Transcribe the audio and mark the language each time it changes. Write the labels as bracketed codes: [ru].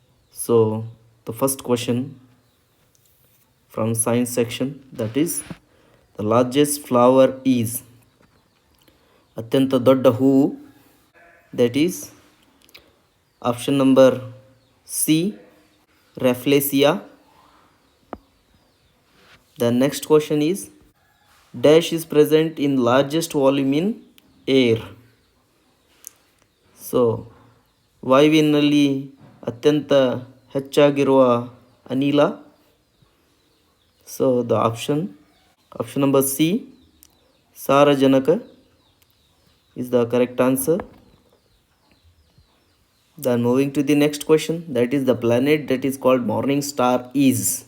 [en] So, the first question from science section, that is, the largest flower is [kn] ಅತ್ಯಂತ ದೊಡ್ಡ ಹೂವು, [en] that is option number C, Rafflesia. The next question is, dash is present in largest volume in air. [kn] So ವಾಯುವಿನಲ್ಲಿ ಅತ್ಯಂತ ಹೆಚ್ಚಾಗಿರುವ ಅನಿಲ. [en] So the option number C, ಸಾರಜನಕ is the correct answer. Then moving to the next question, that is the planet that is called morning star is.